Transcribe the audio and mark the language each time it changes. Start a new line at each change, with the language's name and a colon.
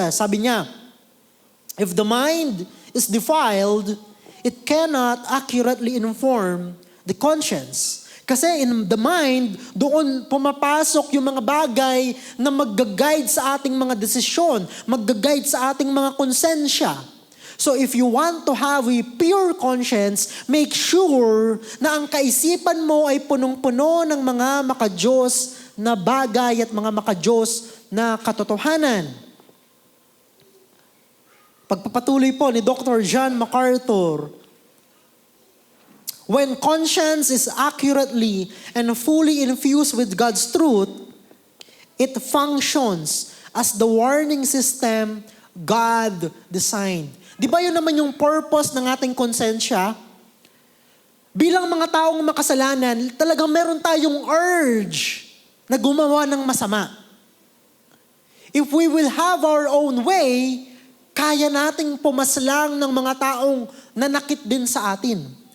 Filipino: Sabi niya,
English: if the mind is defiled, it cannot accurately inform the conscience.
Filipino: Kasi
English: in the mind,
Filipino: doon pumapasok yung mga bagay na mag-guide sa ating mga desisyon, mag-guide sa ating mga konsensya.
English: So if you want to have a pure conscience, make sure
Filipino: na ang kaisipan mo ay punong-puno ng mga maka-Diyos na bagay at mga maka-Diyos na katotohanan. Pagpapatuloy po ni Dr.
English: John MacArthur, when conscience is accurately and fully infused with God's truth, it functions as the warning system God designed.
Filipino: Di ba yun naman yung purpose ng ating konsensya? Bilang mga taong makasalanan, talagang meron tayong urge na gumawa ng masama.
English: If we will have our own way,
Filipino: kaya nating pumaslang ng mga taong nanakit din sa atin.